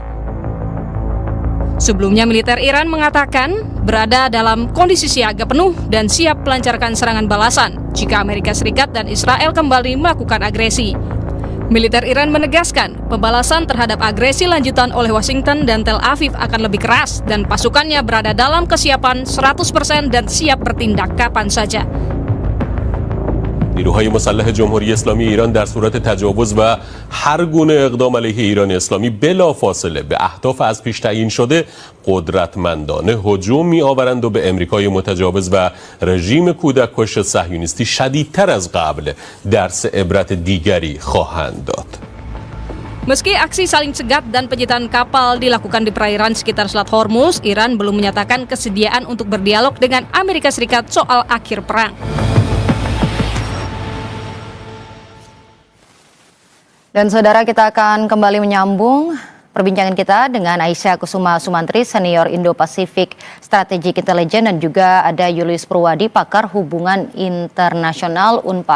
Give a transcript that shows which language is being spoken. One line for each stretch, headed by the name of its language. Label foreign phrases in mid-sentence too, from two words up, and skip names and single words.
Indonesian: Sebelumnya militer Iran mengatakan berada dalam kondisi siaga penuh dan siap melancarkan serangan balasan jika Amerika Serikat dan Israel kembali melakukan agresi. Militer Iran menegaskan pembalasan terhadap agresi lanjutan oleh Washington dan Tel Aviv akan lebih keras dan pasukannya berada dalam kesiapan 100% dan siap bertindak kapan saja.
Persian: نیروهای مسلح جمهوری اسلامی ایران در صورت تجاوز و هر گونه اقدام علیه ایران اسلامی بلافاصله به اهداف از پیش تعیین شده قدرتمندانه هجوم می‌آورند و به امریکای متجاوز و رژیم کودککش صهیونیستی شدیدتر از قبل درس عبرت دیگری خواهند داد.
Indonesian: Meski aksi saling cegat dan penyitaan kapal dilakukan di perairan sekitar Selat Hormuz, Iran belum menyatakan kesediaan untuk berdialog dengan Amerika Serikat soal akhir perang. Dan saudara, kita akan kembali menyambung perbincangan kita dengan Aisyah Kusuma Sumantri, Senior Indo-Pasifik Strategic Intelligence, dan juga ada Julius Purwadi, Pakar Hubungan Internasional Unpar.